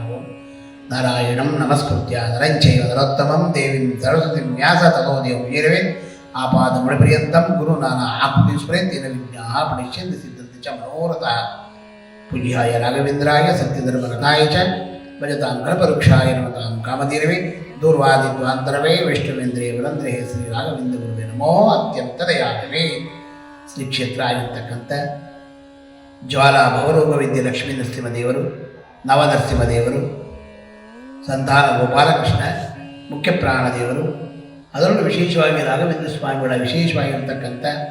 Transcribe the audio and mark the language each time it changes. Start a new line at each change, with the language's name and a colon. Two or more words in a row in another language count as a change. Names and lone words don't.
Sanskrit: नारायणं नमस्कृत्य नरं चैव नरोत्तमं देवीं सरस्वतीं व्यास ततो देवं आपादमुनिपर्यन्तं गुरुनाना आकृतिस्मरेन् विज्ञाः प्रणश्यन्ति सिद्धन्ति च मनोरथाः। पूज्याय राघवेन्द्राय सत्यधर्मरताय च भजतां कल्पवृक्षाय नमतां कामधेनवे दूर्वादिद्वान्तरवे वैष्णवेन्द्रिय वरंद्रे श्री राघवेन्द्र गुरुवे नमो अत्यंತ ದಯಾಳವೇ.
Kannada: ಶ್ರೀ ಕ್ಷೇತ್ರ ಆಗಿರ್ತಕ್ಕಂಥ ಜ್ವಾಲಾ ಭವರೋಗ ವಿದ್ಯೆ ಲಕ್ಷ್ಮೀ ನರಸಿಂಹದೇವರು, ನವನರಸಿಂಹದೇವರು, ಸಂತಾನ ಗೋಪಾಲಕೃಷ್ಣ, ಮುಖ್ಯ ಪ್ರಾಣದೇವರು, ಅದರಲ್ಲೂ ವಿಶೇಷವಾಗಿ ರಾಘವೇಂದ್ರ ಸ್ವಾಮಿಗಳ ವಿಶೇಷವಾಗಿರ್ತಕ್ಕಂಥ